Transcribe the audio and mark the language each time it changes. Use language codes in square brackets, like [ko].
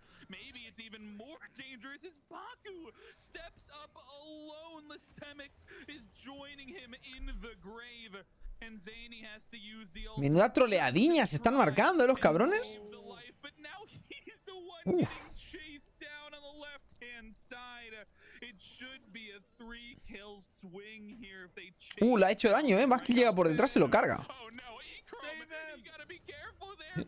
[en] Maybe it's even more dangerous as Baku steps up alone. Listemics is joining him in the grave, and Zany has to use the [es] Menuda troleadiña se están marcando, los cabrones. [en] but now he's the one getting chased down on the left-hand side. It should be a 3-kill swing here if they chase. [es] Le ha hecho daño, más que llega por detrás se lo carga. [en] Oh no, Echrome, you gotta be careful there.